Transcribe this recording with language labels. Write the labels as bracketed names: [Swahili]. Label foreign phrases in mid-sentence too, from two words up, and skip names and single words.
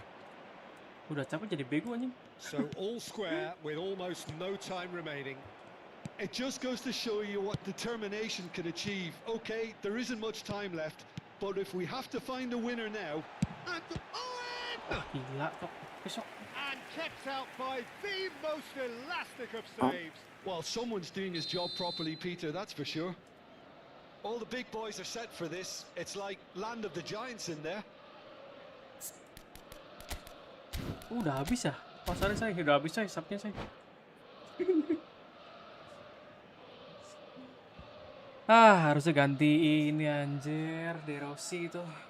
[Indonesian] Udah capek jadi bego anjing. [English] So all square with almost no time remaining. It just goes to show you what determination can achieve. Okay, there isn't much time left, but if we have to find a winner now, And Owen! [Indonesian] Gila Cok. Besok. [English] And kept out by the most elastic of saves. well, someone's doing his job properly, Peter, that's for sure. All the big boys are set for this. It's like Land of the Giants in there. [Indonesian] Udah habis ya? Pasarnya saya udah habis saya, subnya saya. Harusnya ganti ini anjir, De Rossi itu.